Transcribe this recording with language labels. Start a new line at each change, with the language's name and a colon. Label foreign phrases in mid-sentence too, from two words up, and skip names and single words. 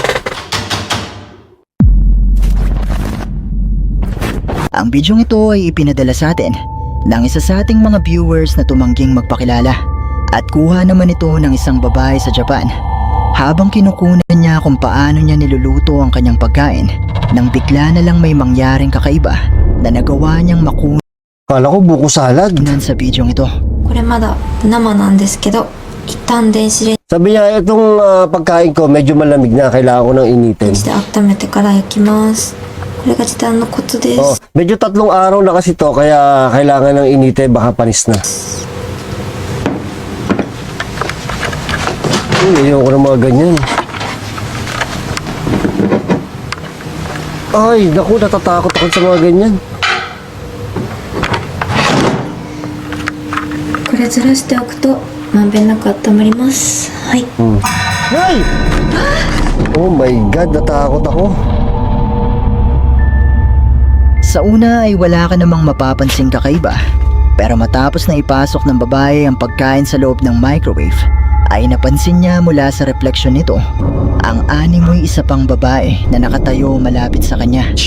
Filipino: Ang bidyong ito ay ipinadala sa atin ng isa sa ating mga viewers na tumangging magpakilala at kuha naman ito ng isang babae sa Japan. Habang kinukunan niya kung paano niya niluluto ang kanyang pagkain, nang bigla na lang may mangyaring kakaiba na nagawa niyang makunan Kala ko buko salad. sa bidyong ito.
Japanese: これまだ生なんですけど、一旦電子レン
Filipino: Sabi niya, itong pagkain ko medyo malamig na. Kailangan ko nang initin.
Japanese: ジで温めてから焼きます。これが時短のコツで Oh, す。
Filipino: medyo 3 araw na kasi to kaya kailangan ng initin. Baka panis na. Ayoko ng mga ganyan. Ay, naku, natatakot ako sa mga ganyan.
Japanese: これずらしておくとまんべんなく温まります。はい。
Filipino: Ay!
English: Oh my God,
Filipino: natakot ako. Sa una ay wala ka namang mapapansing kakaiba, pero matapos na ipasok ng babae ang pagkain sa loob ng microwave, ay napansin niya mula sa refleksyon nito ang animoy isa pang babae na nakatayo malapit sa kanya.